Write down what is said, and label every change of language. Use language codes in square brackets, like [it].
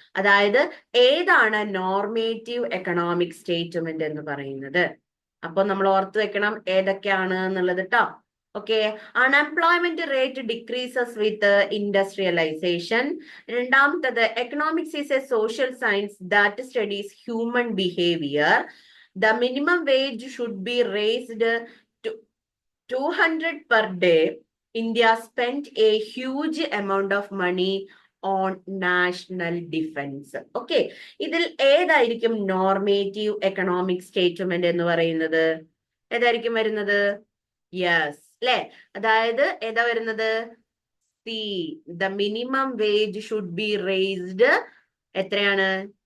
[ml] അതായത് ഏതാണ് normative economic statement എന്ന് പറയുന്നത്? അപ്പൊ നമ്മൾ ഓർത്ത് വെക്കണം ഏതൊക്കെയാണ് എന്നുള്ളത് കേട്ടോ. Okay, [en] Unemployment rate decreases with industrialisation. [ml] രണ്ടാമത്തത്, [en] Economics is a social science that studies human behaviour. the minimum wage should be raised to 200 per day. India spent a huge amount of money on national defense. [ml] Okay, ഇതിൽ ഏതായിരിക്കും normative economic statement എന്ന് പറയുന്നത്? ഏതായിരിക്കും വരുന്നത്? Yes അല്ലെ, അതായത് ഏതാ വരുന്നത്? [en] C, the minimum wage should be raised [ml] എത്രയാണ്?